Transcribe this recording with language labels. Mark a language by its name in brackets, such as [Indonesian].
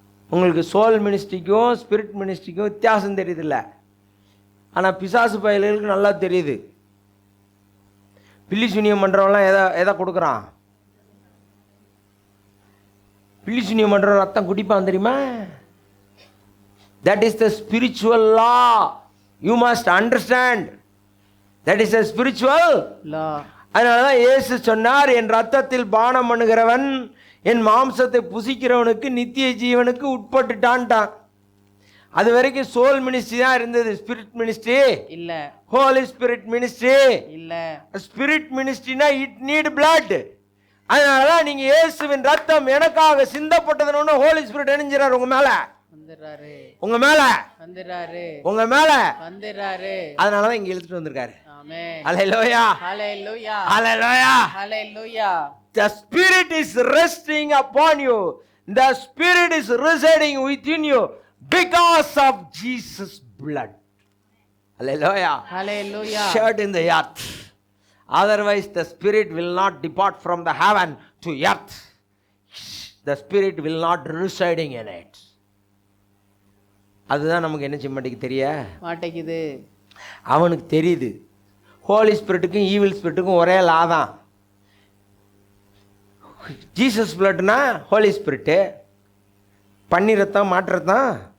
[Tamil] உங்களுக்கு soul மினிஸ்ட்ரிக்கும் spirit மினிஸ்ட்ரிக்கும் வித்தியாசம் தெரியுதில்ல. ஆனால் பிசாசு பயல்களுக்கு நல்லா தெரியுது. பில்லி சுனியம் பண்ணுறவங்களாம் எதை கொடுக்குறான்? பில்லி சுனியம் பண்ணுறவன் ரத்தம் குடிப்பான் தெரியுமா? [English] That is the spiritual law. You must understand. That is the spiritual law. [Tamil] அதனாலதான் இயேசு சொன்னார், என் ரத்தத்தில் பானம் பண்ணுகிறவன் என் மாம்சத்தை புசிக்கிறவனுக்கு நித்திய ஜீவனுக்கு உட்பட்டுட்டான்ட்டான். அது வரைக்கும் சோல் மினிஸ்ட்ரி தான் இருந்தது, ஸ்பிரிட் மினிஸ்ட்ரி இல்ல. ஹோலி ஸ்பிரிட் மினிஸ்ட்ரி இல்ல. Spirit மினிஸ்ட்ரினா [English] It need blood. [Tamil] அதனாலதான் நீங்க இயேசுவின் ரத்தம் எனக்காக சிந்தப்பட்டதுன்னு ஹோலி ஸ்பிரிட் எணிஞ்சிறாரு உங்க மேல, வந்துறாரு உங்க மேல வந்துறாரு, உங்க மேல வந்துறாரு. அதனாலதான் இங்க இழுத்துட்டு வந்திருக்காரு. ஆமென். ஹல்லேலூயா ஹல்லேலூயா ஹல்லேலூயா ஹல்லேலூயா. [English] The Spirit is resting upon you. The Spirit is residing within you because of Jesus' blood. [Tamil] Hallelujah. [English] Hallelujah. Shed in the earth. Otherwise the spirit will not depart from the heaven to earth. The spirit will not residing in it. [Tamil] அதுதான் நமக்கு என்ன செய்ய மாட்டேங்குது தெரிய மாட்டேங்குது. அவனுக்கு தெரியுது Holi ஸ்பிரிட்டுக்கும் evil ஸ்பிரிட்டுக்கும் ஒரே லா தான். ஜீசஸ் பிளட்னா ஹோலி ஸ்பிரிட்டு, பன்னி ரத்தம் மாட்டு ரத்தம்